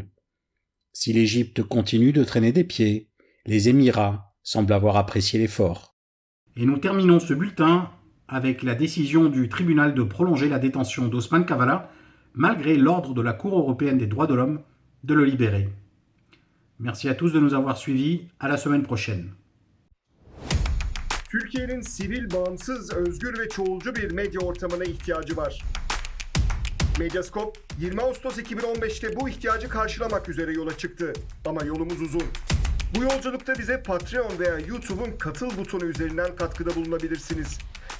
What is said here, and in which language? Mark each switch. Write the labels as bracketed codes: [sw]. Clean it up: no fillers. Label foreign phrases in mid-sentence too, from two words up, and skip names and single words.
[fr] Si l'Égypte continue de traîner des pieds, les Émirats semblent avoir apprécié l'effort. Et nous terminons ce bulletin avec la décision du tribunal de prolonger la détention d'Osman Kavala, malgré l'ordre de la Cour européenne des droits de l'homme de le libérer. Merci à tous de nous avoir suivis. À la semaine prochaine. [tr] Türkiye'nin sivil, bağımsız, özgür ve çoğulcu bir medya ortamına ihtiyacı var. Medyascope 20 Ağustos 2015'te bu ihtiyacı karşılamak üzere yola çıktı. Ama yolumuz uzun. Bu yolculukta bize Patreon veya YouTube'un katıl butonu üzerinden katkıda bulunabilirsiniz.